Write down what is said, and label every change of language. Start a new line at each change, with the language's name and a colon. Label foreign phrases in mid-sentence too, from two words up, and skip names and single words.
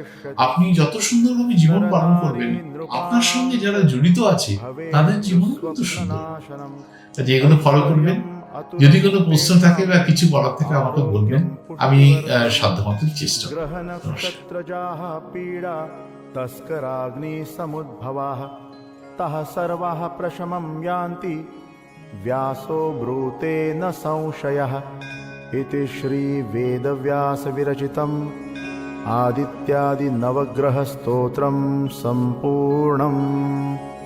Bangla: আপনি যত সুন্দরভাবে জীবন পালন করবেন, আপনার সঙ্গে যারা জড়িত আছে তাদের জীবন কিন্তু সুন্দর। যেগুলো ফলো করবেন, যদি কোনো প্রশ্ন থাকে বা কিছু বলার থেকে আমাকে বলবেন, আমি সাধ্যমতো চেষ্টা করব।
Sanskrit: तस्कराग्नि समुद्भवाः तः सर्वाः प्रशमं यान्ति व्यासो ब्रूते न संशयः इति श्री वेदव्यास विरचितम् आदित्यादि नवग्रह स्तोत्रं सम्पूर्णम्।